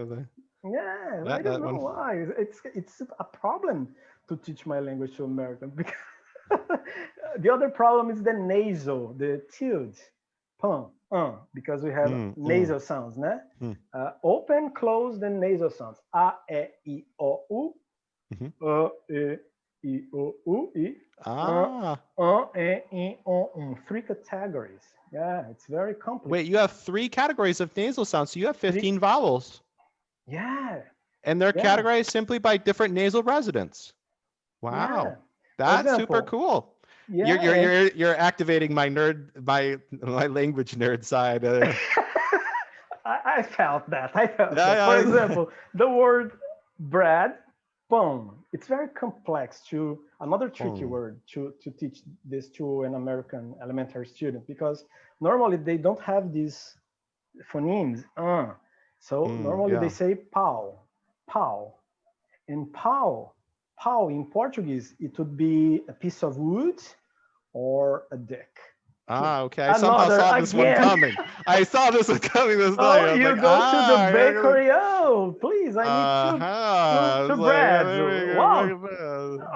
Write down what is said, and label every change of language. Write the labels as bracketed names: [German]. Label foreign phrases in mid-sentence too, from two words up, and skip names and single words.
[English] yeah. I don't That know one. why. It's a problem to teach my language to Americans because the other problem is the nasal, the tilde, pum, because we have Mm, mm, nasal sounds, né? mm, Open, close, then nasal sounds. A, E, I, O, U. mhm. E, I, O, U, I. Ah, E, I, O, Three categories. Yeah, it's very wait. complicated. You have three categories of nasal sounds, so you have Three, 15 vowels, yeah, and they're yeah, categorized simply by different nasal residents. yeah. Wow, For that's super example, cool. You're yeah, you're and you're you're activating my language nerd side. I felt that. I felt that. For Yeah, yeah. example, the word bread, pão. It's very complex to another tricky Hmm. word to teach this to an American elementary student because normally they don't have these phonemes. So normally they Yeah. say pau, pau, and pau. Pau in Portuguese it would be a piece of wood or a dick. Ah, okay. I somehow Another saw this one again. coming. I saw this one coming this night. Oh, I was you like, go to the you're gonna. bakery. Oh, please, I need Uh-huh. two It's like, breads. let me Wow, go